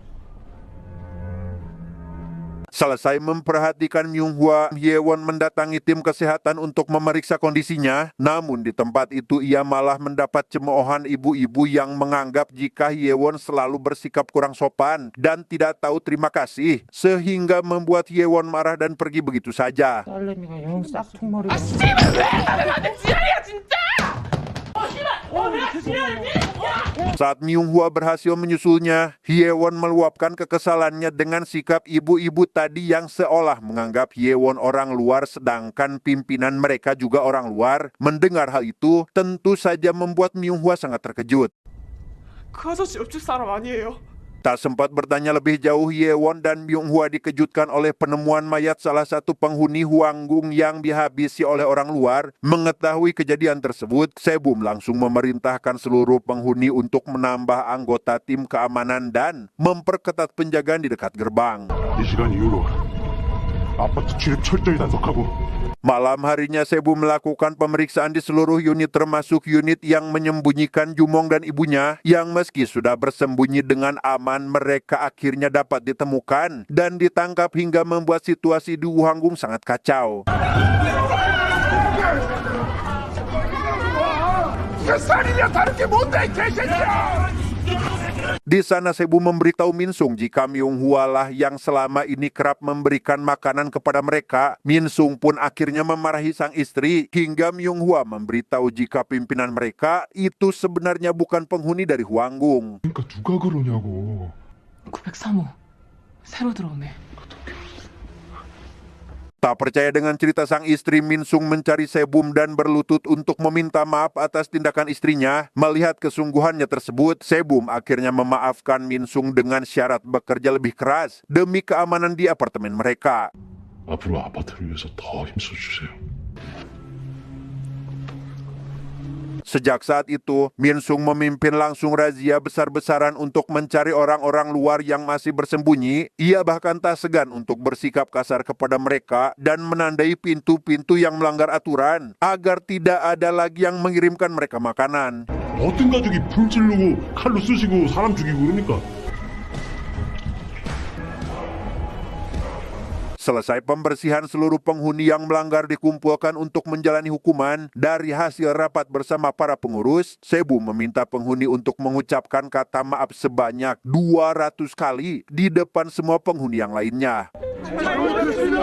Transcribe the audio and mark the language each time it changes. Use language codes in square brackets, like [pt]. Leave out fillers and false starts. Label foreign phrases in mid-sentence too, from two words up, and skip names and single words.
[id] Selesai memperhatikan Myunghwa, Hyewon mendatangi tim kesehatan untuk memeriksa kondisinya. Namun di tempat itu ia malah mendapat cemoohan ibu-ibu yang menganggap jika Hyewon selalu bersikap kurang sopan dan tidak tahu terima kasih, sehingga membuat Hyewon marah dan pergi begitu saja. [ko] 딸내미가 영 싹퉁머리가 [id] Saat Myunghwa berhasil menyusulnya, Hyewon meluapkan kekesalannya dengan sikap ibu-ibu tadi yang seolah menganggap Hyewon orang luar sedangkan pimpinan mereka juga orang luar. Mendengar hal itu, tentu saja membuat Myunghwa sangat terkejut. [ko] 그 아저씨 옆집 사람 아니에요? [id] Tak sempat bertanya lebih jauh, Hyewon dan Myunghwa dikejutkan oleh penemuan mayat salah satu penghuni Hwanggung yang dihabisi oleh orang luar. Mengetahui kejadian tersebut, Sebum langsung memerintahkan seluruh penghuni untuk menambah anggota tim keamanan dan memperketat penjagaan di dekat gerbang. [ko] 이 시간 이후로 아파트 출입 철저히 단속하고 [id] Malam harinya Sebum melakukan pemeriksaan di seluruh unit termasuk unit yang menyembunyikan Jumong dan ibunya yang meski sudah bersembunyi dengan aman mereka akhirnya dapat ditemukan dan ditangkap hingga membuat situasi di Hwanggung sangat kacau. Di sana Sebum memberitahu Minsung jika Myunghwa lah yang selama ini kerap memberikan makanan kepada mereka. Minsung pun akhirnya memarahi sang istri hingga Myunghwa memberitahu jika pimpinan mereka itu sebenarnya bukan penghuni dari Hwanggung. [ko] 그러니까 누가 그러냐고. 903호 새로 들어오네. [id] Tak percaya dengan cerita sang istri, Minsung mencari Sebum dan berlutut untuk meminta maaf atas tindakan istrinya. Melihat kesungguhannya tersebut, Sebum akhirnya memaafkan Minsung dengan syarat bekerja lebih keras demi keamanan di apartemen mereka. [ko] 앞으로 아파트를 위해서 더 힘써주세요. [id] Sejak saat itu, Minsung memimpin langsung razia besar-besaran untuk mencari orang-orang luar yang masih bersembunyi. Ia bahkan tak segan untuk bersikap kasar kepada mereka dan menandai pintu-pintu yang melanggar aturan agar tidak ada lagi yang mengirimkan mereka makanan. [ko] 어떤 가족이 불 지르고 칼로 쑤시고 사람 죽이고 그러니까. [id] Selesai pembersihan, seluruh penghuni yang melanggar dikumpulkan untuk menjalani hukuman. Dari hasil rapat bersama para pengurus, Sebum meminta penghuni untuk mengucapkan kata maaf sebanyak 200 kali di depan semua penghuni yang lainnya.